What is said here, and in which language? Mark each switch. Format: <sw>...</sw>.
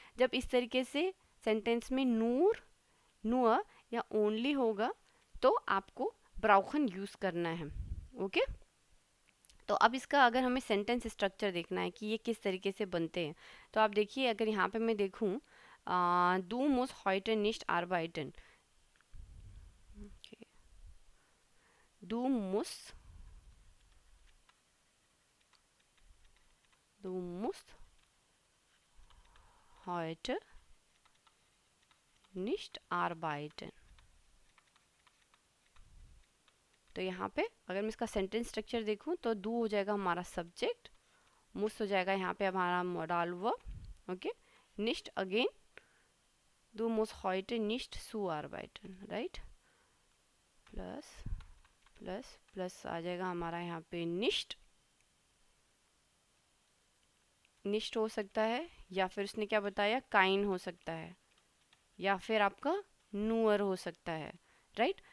<hi>जब इस तरीके से सेंटेंस में नूर या ओनली होगा तो आपको ब्राउखन यूज़ करना है। ओके, तो अब इसका अगर हमें सेंटेंस स्ट्रक्चर देखना है कि ये किस तरीके से बनते हैं, तो आप देखिए अगर यहाँ पे मैं देखूँ,</hi> <de>du musst heute nicht arbeiten,</de> <hi>okay.</hi> <de>du musst heute nicht arbeiten।</de> <hi>तो यहाँ पे अगर मैं इसका सेंटेंस स्ट्रक्चर देखूँ तो दू हो जाएगा हमारा सब्जेक्ट, मुस हो जाएगा यहाँ पे हमारा मॉडल वर्ब, ओके, निस्ट अगेन</hi> <de>दू मुस हॉइटे निस्ट सू आर्बाइटन,</de> <hi>राइट, प्लस प्लस प्लस आ जाएगा हमारा यहाँ पे निस्ट, निस्ट हो सकता है, या फिर उसने क्या बताया काइन हो सकता है, या फिर आपका नूअर हो सकता है, राइट।</hi>